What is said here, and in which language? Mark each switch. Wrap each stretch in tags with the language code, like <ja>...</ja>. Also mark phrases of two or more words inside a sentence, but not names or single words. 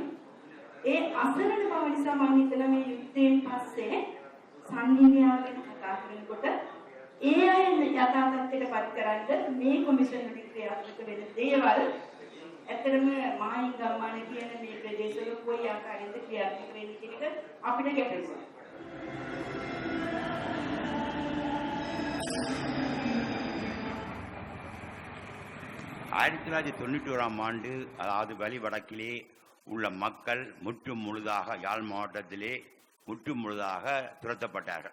<si>ඒ අසරණ බව නිසා මම හිතනවා මේ යුද්ධයෙන් පස්සේ සංහිඳියාව ගැන කතා කරනකොට ඒ අය යථා තත්ත්වයට පත් කරන්න මේ කොමිෂන් වලින් ක්‍රියාත්මක වෙන දේවල් ඇත්තටම මහින්ගම්මානේ කියන මේ ප්‍රදේශවල කොයි ආකාරයෙන්ද ක්‍රියාත්මක වෙන්නේ කියන එක අපිට ගැටලුවක්.</si> <ta>1991ஆம் ஆண்டு அதாவது வலி வடக்கிலே உள்ள மக்கள் முற்றும் முழுதாக யாழ் மாவட்டத்திலே முற்றும் முழுதாக துரத்தப்பட்டார்கள்.</ta>